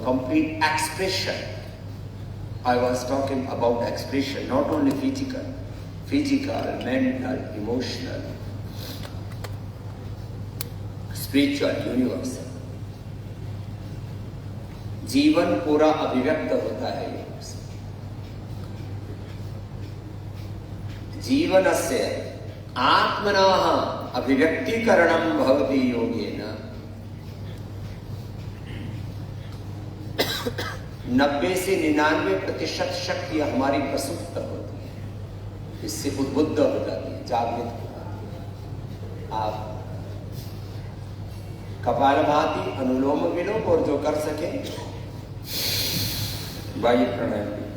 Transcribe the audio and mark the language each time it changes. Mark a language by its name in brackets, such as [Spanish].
[English] Complete expression. I was talking about expression, not only physical, mental, emotional, spiritual, universal. [Hindi] जीवन पूरा अभिव्यक्त होता है योग से। [Sanskrit] जीवनस्य आत्मनः अभिव्यक्तीकरणं भवति योगेन। [Hindi] 90 से 99% शक्ति हमारी प्रसुप्त होती है, इससे उद्बुद्ध हो जाती है, जागृत हो जाती है। आप कपालभाति, अनुलोम विलोम और जो कर सके वायु प्राणायाम।